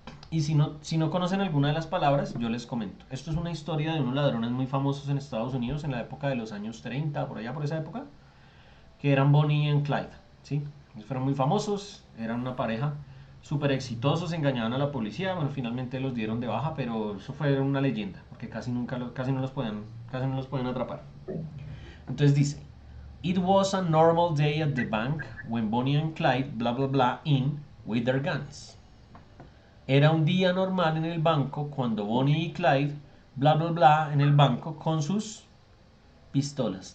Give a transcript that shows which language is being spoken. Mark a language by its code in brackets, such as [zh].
[es] Y si no conocen alguna de las palabras, yo les comento. Esto es una historia de unos ladrones muy famosos en Estados Unidos en la época de los años 30, por allá por esa época, que eran Bonnie y Clyde, ¿sí? Ellos fueron muy famosos, eran una pareja súper exitosos, engañaban a la policía, bueno, finalmente los dieron de baja, pero eso fue una leyenda, porque casi no los pueden atrapar. Entonces dice, [en] it was a normal day at the bank when Bonnie and Clyde, bla bla bla, in with their guns. [es] Era un día normal en el banco cuando Bonnie y Clyde, bla bla bla, en el banco con sus pistolas.